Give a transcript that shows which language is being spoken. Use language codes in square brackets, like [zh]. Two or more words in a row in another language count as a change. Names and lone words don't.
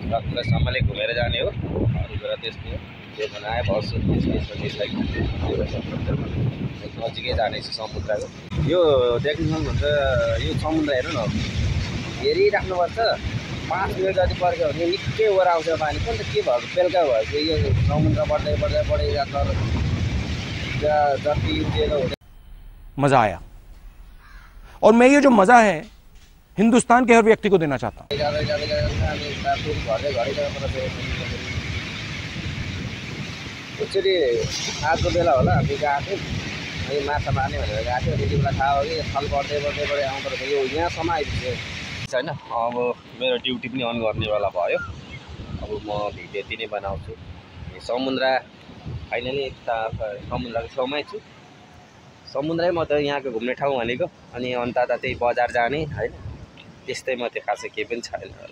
[ne] समुद्रसम्मले घुमेर जाने हो अरू कुरा त्यस्तो त्यो बनाए बस्छु त्यसलाई नजिकै जानेछु समुद्रको यो देख्नु सक्नुहुन्छ यो समुद्र हेर्नु न हेरिराख्नुपर्छ 5 मिनट जति पर्ख्यो भने निकै ओराउँछ पानी पनि त के भएको बेलुका भएको यो समुद्र बढ्दै बढ्दै बढ्दै जान्छ जति उज्यालो हुँदै [hi] मजा आया और मैं ये जो मजा है हिंदुस्तान के हर व्यक्ति को देना चाहता हूँ [ne] एकचोटि आजको बेला होला हामी गएको थियौँ अनि माछा मार्ने भनेर गएको थियो त्यति बेला थाहा हो कि थल बढ्दै बढ्दै बढ्दै आउँदो रहेछ यो यहाँसम्म आइपुग्यो होइन अब मेरो ड्युटी पनि अन गर्ने बेला भयो अब म भिडियो यति नै बनाउँछु समुद्र फाइनली समुद्रको छेउमै छु समुद्रै म त यहाँको घुम्ने ठाउँ भनेको अनि अन्त त त्यही बजार जाने होइन त्यस्तै मात्रै खासै केही पनि छैन